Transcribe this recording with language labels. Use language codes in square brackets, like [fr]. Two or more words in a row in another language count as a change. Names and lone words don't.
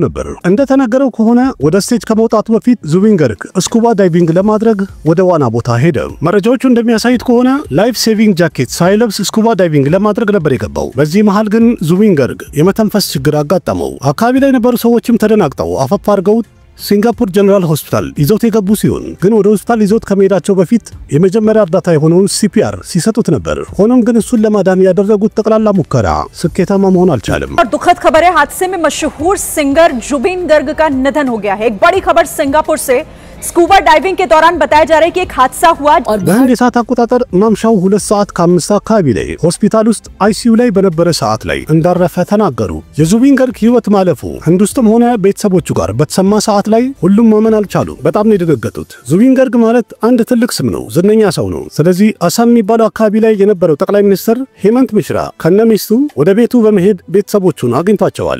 [am] ነበር። እንደተነገረው ከሆነ ወደ ስቴጅ ከመውጣቱ በፊት ዙቢን ገርግ [en] scuba diving [am] ለማድረግ ወደ ዋና ቦታ ሄደ። መረጃዎቹ እንደሚያሳዩት ከሆነ [en] life saving jacket [am] ሳይለብስ [en] scuba diving [am] ለማድረግ ነበር የገባው። በዚህ መሃል ግን ዙቢን ገርግ የመተንፈስ ችግር አጋጠመው። አካባቢ ላይ የነበሩ ሰዎችም ተደናግጠው አፈፍ አድርገው ሲንጋፖር ጀነራል ሆስፒታል ይዘውት የገቡ ሲሆን ግን ወደ ሆስፒታል ይዘውት ከመሄዳቸው በፊት የመጀመሪያ እርዳታ የሆነውን ሲፒአር ሲሰጡት ነበር። ሆኖም ግን እሱን ለማዳን ያደረጉት ጠቅላላ ሙከራ ስኬታማ መሆን አልቻለም። [hi] और दुखद खबर है, हादसे में मशहूर सिंगर जुबीन गर्ग का निधन हो गया है। एक बड़ी खबर सिंगापुर से [en] scuba diving [hi] के दौरान बताया जा रहा है कि एक हादसा हुआ और [am] በህንድ የሰዓት አቆጣጠር ማምሻው 2:05 አካባቢ ላይ ሆስፒታል ውስጥ አይሲዩ ላይ በነበረ ሰዓት ላይ እንዳረፈ ተናገሩ። የዙቢን ገርግ ህይወት ማለፉ ህንድ ውስጥም ሆነ ቤተሰቦቹ ጋር በተሰማ ሰዓት ላይ ሁሉም ማመን አልቻሉም። በጣም ነው የደነገጡት። ዙቢን ገርግ ማለት አንድ ትልቅ ስም ነው፣ ዝነኛ ሰው ነው። ስለዚህ አሳም የሚባለው አካባቢ ላይ የነበረው ጠቅላይ ሚኒስትር ሄመንት ሚሽራ ከነሚስቱ ወደ ቤቱ በመሄድ ቤተሰቦቹን አግኝቷቸዋል።